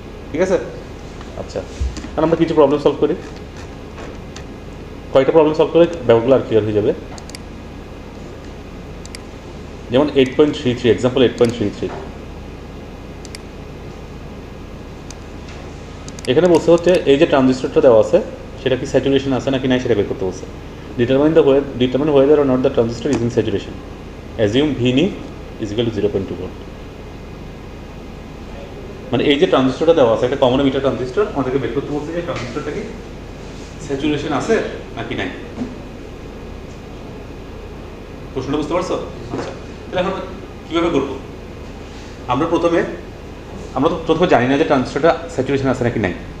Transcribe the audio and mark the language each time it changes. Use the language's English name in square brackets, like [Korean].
[Bangla] ঠিক আছে, আচ্ছা, আর আমরা কিছু প্রবলেম সলভ করি, কয়েকটা প্রবলেম সলভ করে ব্যাপারগুলো আর ক্লিয়ার হয়ে যাবে। যেমন 8.33, এক্সাম্পল 8.33, এখানে বলছে হচ্ছে এই যে ট্রানজিস্টরটা দেওয়া আছে সেটা কি স্যাচুরেশন আছে নাকি নাই সেটা বের করতে বলছে। [English] Determine whether or not the transistor is in saturation. Assume Vini is equal to 0.2 volt. [Bangla] মানে এই যে ট্রানজিস্টরটা দেওয়া আছে একটা কমন এমিটার ট্রানজিস্টর, আমাদেরকে বের করতে বলছে যে ট্রানজিস্টরটা কি স্যাচুরেশন আছে নাকি নাই। প্রশ্নটা বুঝতে পারছো? আচ্ছা, তাহলে এখন কীভাবে করবো, আমরা তো প্রথমে জানি না যে ট্রানজিস্টরটা স্যাচুরেশন আছে নাকি নাই।